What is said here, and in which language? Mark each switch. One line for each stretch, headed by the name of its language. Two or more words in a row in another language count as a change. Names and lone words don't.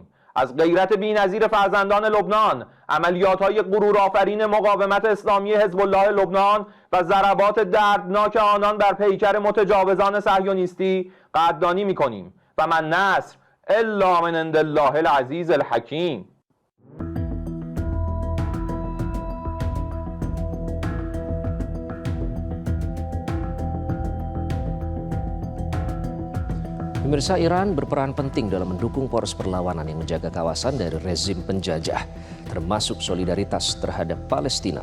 Persian: از غیرت بی‌نظیر فرزندان لبنان، عملیات‌های غرورآفرین مقاومت اسلامی حزب الله لبنان و ضربات دردناک آنان بر پیکر متجاوزان صهیونیستی قدردانی می‌کنیم
Arabic: و من نصر الا من عند الله العزیز الحکیم.
Indonesian: Pemirsa, Iran berperan penting dalam mendukung poros perlawanan yang menjaga kawasan dari rezim penjajah, termasuk solidaritas terhadap Palestina.